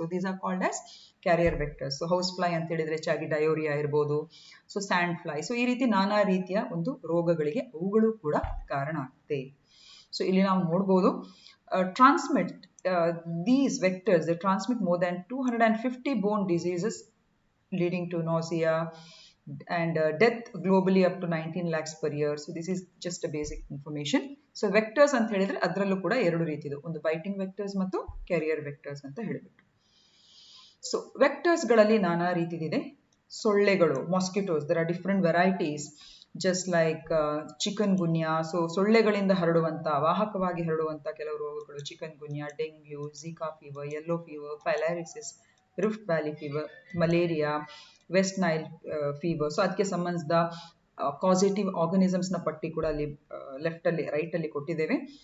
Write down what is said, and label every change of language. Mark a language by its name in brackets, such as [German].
[English] So these are called as carrier vectors. So house fly [Kannada] ಅಂತ ಹೇಳಿದ್ರೆ ಹೆಚ್ಚಾಗಿ diarrhoea ಇರ್ಬೋದು, [English] So sand fly. [Kannada] ಸೊ ಈ ರೀತಿ ನಾನಾ ರೀತಿಯ ಒಂದು ರೋಗಗಳಿಗೆ ಅವುಗಳು ಕೂಡ ಕಾರಣ ಆಗ್ತದೆ. ಸೊ ಇಲ್ಲಿ ನಾವು ನೋಡ್ಬೋದು, [English] Transmit these vectors, they transmit more than 250 bone diseases leading to nausea and death globally up to 19 lakhs per year. So this is just a basic information. [Kannada] So vectors ಅಂತ ಹೇಳಿದ್ರೆ ಅದರಲ್ಲೂ ಕೂಡ ಎರಡು ರೀತಿದು, ಒಂದು ಬೈಟಿಂಗ್ ವೆಕ್ಟರ್ಸ್ ಮತ್ತು carrier vectors ಅಂತ ಹೇಳಿಬಿಟ್ಟು. ಸೊ ವೆಕ್ಟರ್ಸ್ ಗಳಲ್ಲಿ ನಾನಾ ರೀತಿದಿದೆ. ಸೊಳ್ಳೆಗಳು, [English] Mosquitoes, there are different varieties. Just like chikungunya. [Kannada] So ಸೊಳ್ಳೆಗಳಿಂದ ಹರಡುವಂತ, ವಾಹಕವಾಗಿ ಹರಡುವಂತ ಕೆಲವು ರೋಗಗಳು chicken ಗುನ್ಯಾ, dengue, Zika fever, yellow fever, ಫೈಲಾರಿಸಿಸ್, rift valley fever, malaria, West Nile fever. So ಅದಕ್ಕೆ ಸಂಬಂಧಿಸಿದ ಕಾಸಿಟಿವ್ ಆರ್ಗನಿಸಮ್ಸ್ ನ ಪಟ್ಟಿ ಕೂಡ ಅಲ್ಲಿ ರೈಟ್ ಅಲ್ಲಿ ಕೊಟ್ಟಿದ್ದೇವೆ.